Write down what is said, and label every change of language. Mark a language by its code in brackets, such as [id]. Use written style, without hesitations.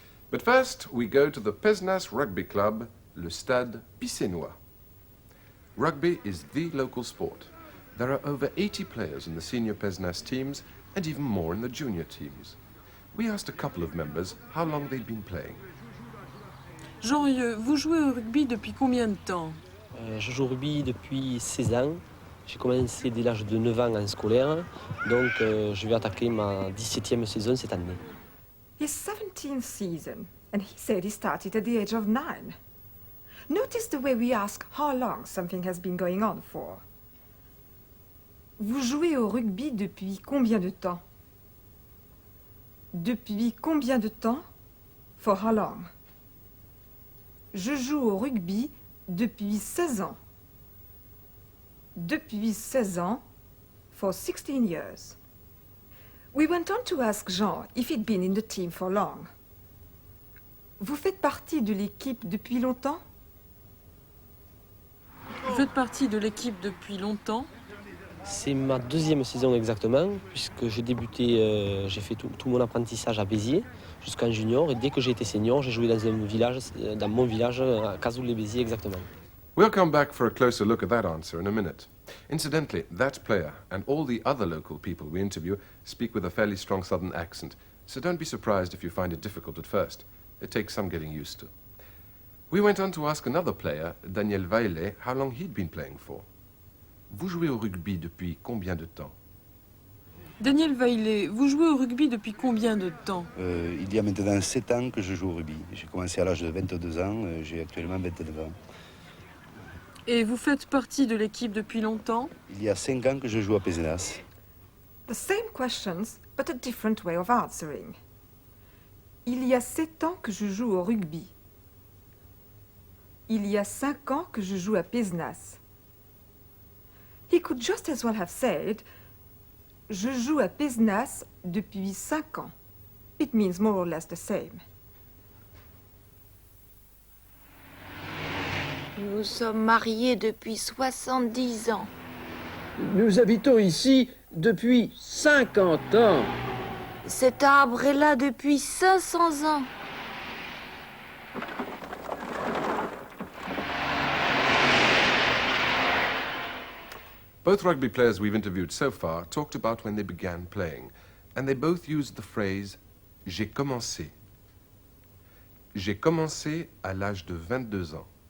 [en] But first, we go to the Pézenas Rugby Club, le Stade Picénois. Rugby is the local sport. There are over 80 players in the senior Pézenas teams and even more in the junior teams. We asked a couple of members how long they'd been playing. [fr] Jean Rieux, vous jouez au rugby depuis combien de temps? Je joue au rugby depuis 16 ans. J'ai commencé dès l'âge de 9 ans en scolaire, donc je vais attaquer ma 17e saison cette année. [en] His 17th season, and he said he started at the age of 9. Notice the way we ask how long something has been going on for. [fr] Vous jouez au rugby depuis combien de temps? Depuis combien de temps? [en] For how long? [fr] Je joue au rugby depuis 16 ans. Depuis 16 ans, [en] for 16 years. We went on to ask Jean if he'd been in the team for long. [fr] Vous faites partie de l'équipe depuis longtemps? Vous faites partie de l'équipe depuis longtemps? C'est ma deuxième saison exactement, puisque j'ai débuté, j'ai fait tout mon apprentissage à Béziers jusqu'en junior, et dès que j'ai été senior, j'ai joué dans mon village, à Cazoul-les-Béziers exactement. [en] We'll come back for a closer look at that answer in a minute. Incidentally, that player and all the other local people we interview speak with a fairly strong southern accent, so don't be surprised if you find it difficult at first. It takes some getting used to. We went on to ask another player, Daniel Vaillet, how long he'd been playing for. [fr] Vous jouez au rugby depuis combien de temps? Daniel Vaillet, vous jouez au rugby depuis combien de temps? Il y a maintenant 7 ans que je joue au rugby. J'ai commencé à l'âge de 22 ans, j'ai actuellement 29 ans. Et vous faites partie de l'équipe depuis longtemps? Il y a 5 ans que je joue à Pézenas. [en] The same questions, but a different way of answering. [fr] Il y a 7 ans que je joue au rugby. Il y a 5 ans que je joue à Pézenas. [en] He could just as well have said, [fr] je joue à Pézenas depuis 5 ans. [en] It means more or less the same. [fr] Nous sommes mariés depuis 70 ans. Nous habitons ici depuis 50 ans. Cet arbre est là depuis 500 ans. [en] Both rugby players we've interviewed so far talked about when they began playing, and they both used the phrase « [fr] j'ai commencé ». J'ai commencé à l'âge de 22 ans.